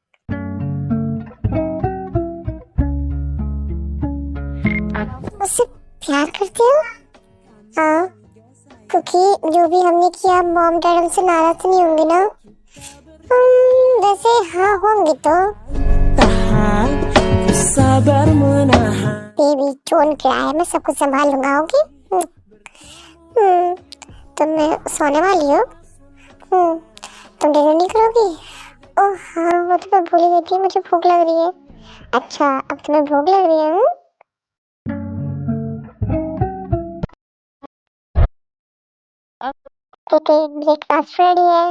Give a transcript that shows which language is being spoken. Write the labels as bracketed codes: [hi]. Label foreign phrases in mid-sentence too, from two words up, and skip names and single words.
[hi] मुझसे प्यार करते हो? हाँ, क्योंकि जो भी हमने किया [en] mom dad [hi] हमसे नाराज तो नहीं होंगे ना? वैसे हाँ होंगे तो। [id] Tahan, sabar menahan. [hi] बेबी टोन क्या है, मैं सब कुछ संभाल लूंगा। ओके तुम सोने वाली हो? तुम डिनर नहीं करोगी? ओह हाँ, वो तो मैं भूल ही गई थी, मुझे भूख लग रही है। अच्छा, अब तुम्हें भूख लग रही है? ओके, [en] breakfast ready [hi] है।